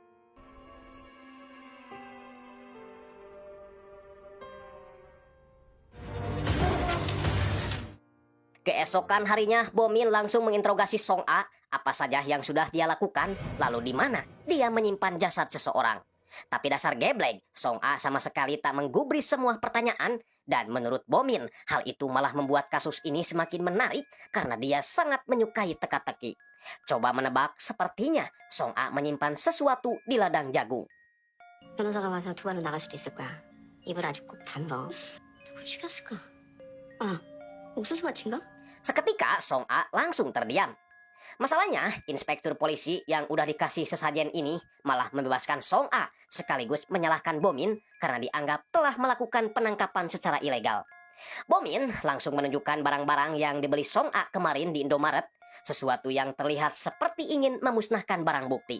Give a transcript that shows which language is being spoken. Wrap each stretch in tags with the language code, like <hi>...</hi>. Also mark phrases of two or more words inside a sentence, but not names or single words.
<id>Keesokan harinya, Bomin langsung menginterogasi Song-a apa saja yang sudah dia lakukan, lalu di mana dia menyimpan jasad seseorang. Tapi dasar geblek, Song-a sama sekali tak menggubris semua pertanyaan, dan menurut Bomin, hal itu malah membuat kasus ini semakin menarik karena dia sangat menyukai teka-teki. Coba menebak, sepertinya Song-a menyimpan sesuatu di ladang jagung.</id> <ko>변호사가 와서 두고는 나갈 수도 있을 거야. 입을 아주 꼭 다물어. 누굴 죽였을까? 아, 옥수수 밭인가?</ko> <id>Seketika Song-a langsung terdiam. Masalahnya, inspektur polisi yang udah dikasih sesajen ini malah membebaskan Song-a sekaligus menyalahkan Bomin karena dianggap telah melakukan penangkapan secara ilegal. Bomin langsung menunjukkan barang-barang yang dibeli Song-a kemarin di Indomaret, sesuatu yang terlihat seperti ingin memusnahkan barang bukti.</id>